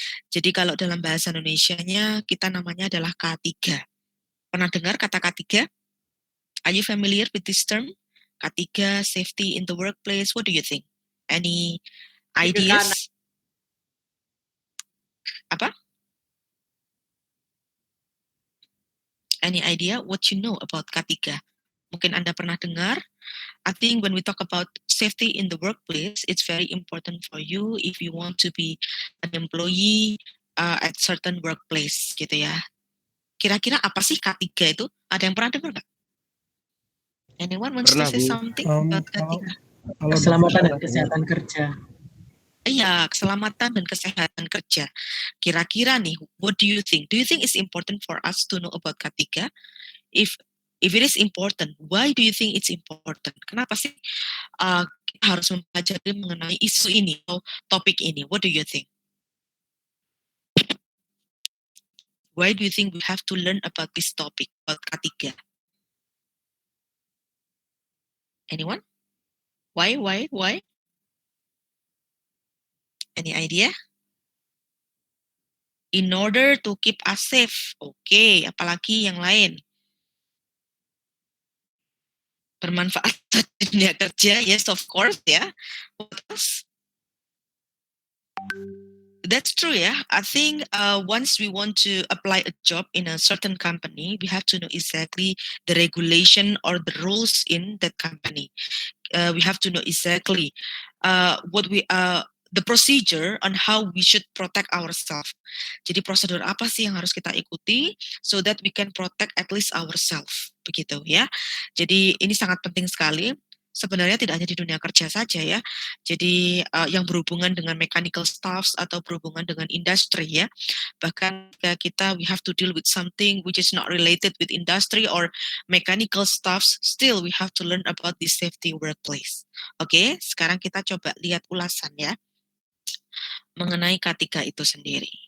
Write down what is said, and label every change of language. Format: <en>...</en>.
<id>Jadi kalau dalam bahasa Indonesianya kita namanya adalah K3. Pernah dengar kata K3?</id> <en>Are you familiar with this term? K3, safety in the workplace. What do you think? Any ideas?</en> <id>Apa?</id> <en>Any idea what you know about K3?</en> <id>Mungkin Anda pernah dengar.</id> <en>I think when we talk about safety in the workplace, it's very important for you if you want to be an employee at certain workplace gitu ya.</en> <id>Kira-kira apa sih K3 itu? Ada yang pernah dengar nggak?</id> <en>Anyone wants to say something about K3?</en> <id>Keselamatan dan kesehatan kerja. Iya, keselamatan dan kesehatan kerja. Kira-kira nih,</id> <en>what do you think? Do you think it's important for us to know about K3? If it is important, why do you think it's important?</en> <id>Kenapa sih kita harus mempelajari mengenai isu ini atau topik ini?</id> <en>What do you think? Why do you think we have to learn about this topic, about K3? Anyone? Why? Any idea? In order to keep us safe.</en> <id>Oke, apalagi yang lain? Bermanfaat di dunia kerja,</id> <en>yes of course</en> <id>ya.</id> <en>What else? That's true ya. I think once we want to apply a job in a certain company, we have to know exactly the regulation or the rules in that company. We have to know exactly the procedure on how we should protect ourselves.</en> <id>Jadi prosedur apa sih yang harus kita ikuti</id> <en>so that we can protect at least ourselves,</en> <id>begitu ya. Jadi ini sangat penting sekali. Sebenarnya tidak hanya di dunia kerja saja ya. Jadi yang berhubungan dengan mechanical staffs atau berhubungan dengan industri ya. Bahkan kita</id> <en>we have to deal with something which is not related with industry or mechanical staffs, still we have to learn about the safety workplace.</en> <id>Oke, sekarang kita coba lihat ulasan ya mengenai K3 itu sendiri.</id>